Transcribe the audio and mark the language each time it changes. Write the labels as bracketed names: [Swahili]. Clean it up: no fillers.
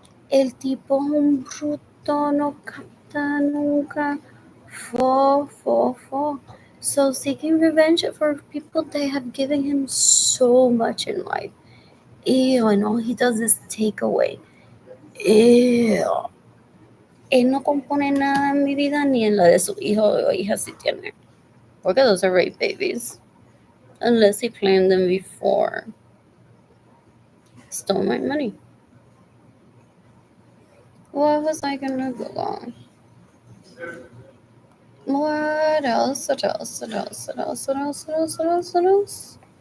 [Spanish] El tipo es un bruto, no capta nunca. Fo. [English] So seeking revenge for people that have given him so much in life. Ew, and all he does is take away. Ew. [Spanish] Él no compone nada en mi vida ni en la de su hijo o hija si tiene. Porque [English] those are rape babies. Unless he planned them before. Stole my money. What was I gonna Google? What else? What else? What else? What else? What else? What else? What else? What else?